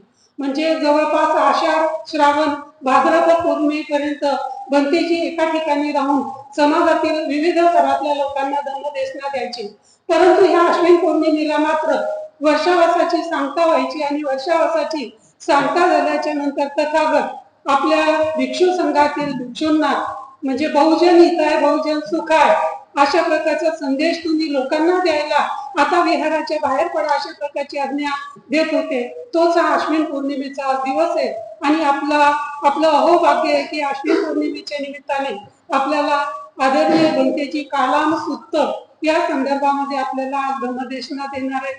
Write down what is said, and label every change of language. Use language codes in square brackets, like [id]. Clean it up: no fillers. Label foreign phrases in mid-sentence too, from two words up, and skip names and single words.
[mr] म्हणजे जवळपास आषाढ श्रावण भाद्रपद पौर्णिमेपर्यंत भंतेजी एका ठिकाणी राहून समाजातील विविध स्तरातल्या लोकांना धम्मदेशना द्यायची. परंतु ह्या अश्विन पौर्णिमेला मात्र वर्षावसाची सांगता व्हायची आणि वर्षावसाची सांगता झाल्याच्या नंतर तथागत आपल्या भिक्षू संघातील भिक्षूंना म्हणजे [pi] बहुजन हिताय बहुजन सुखाय [mr] अशा प्रकारचा संदेश तुम्ही लोकांना द्यायला आता विहाराच्या बाहेर पडा अशा प्रकारची आज्ञा देत होते. तोच हा अश्विन पौर्णिमेचा दिवस आहे. आणि आपलं अहोभाग्य आहे की अश्विन पौर्णिमेच्या निमित्ताने आपल्याला आदरणीय भंतेजी कालाम सुत्त या संदर्भामध्ये आपल्याला आज धम्मदेशना देणार आहे.